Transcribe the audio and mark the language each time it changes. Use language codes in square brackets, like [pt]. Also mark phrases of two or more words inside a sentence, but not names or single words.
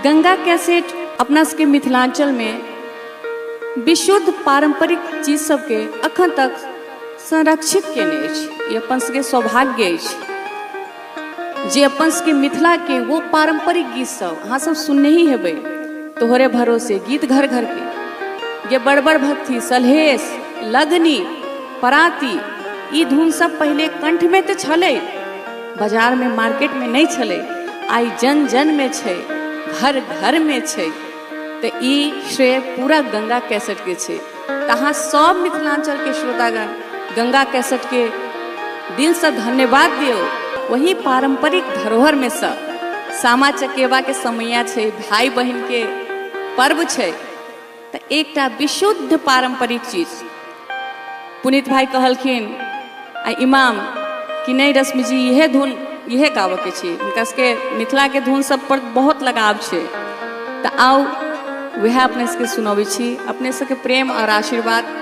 [mai] गंगा कैसेट अपना सबके मिथिलांचल में विशुद्ध पारंपरिक चीज सबके अखन तक संरक्षित केने अछि। ई अपन सबके सौभाग्य अछि जे अपन सबके मिथिला के वो पारंपरिक गीत सब अहाँ सब सुनने ही हेबै। तोहरे भरोसे गीत घर घर के ये बड़ बड़ भक्ति सलहेश लगनी पराती ई धुन सब पहले कंठ में तो छले, बाजार में मार्केट में नहीं छले, आई जन जन में छे, घर घर में छे। तो ई श्रेय पूरा गंगा कैसेट के छे। तहाँ सब मिथिलांचल के श्रोतागण गंगा कैसेट के दिल से धन्यवाद दियो। वही पारंपरिक धरोहर में सब सामा चकेवा के समैया छे, भाई बहन के पर्व छे। तो एकटा विशुद्ध पारंपरिक चीज पुनीत भाई कहलखिन आ इमाम कि नहीं रश्मि जी यह धुन यह गावे के छे, हुनका सबके मिथिला के धुन सब पर बहुत लगाव छे। तो आओ वह अपने सबके सुनबै छी, अपने सबके प्रेम और आशीर्वाद।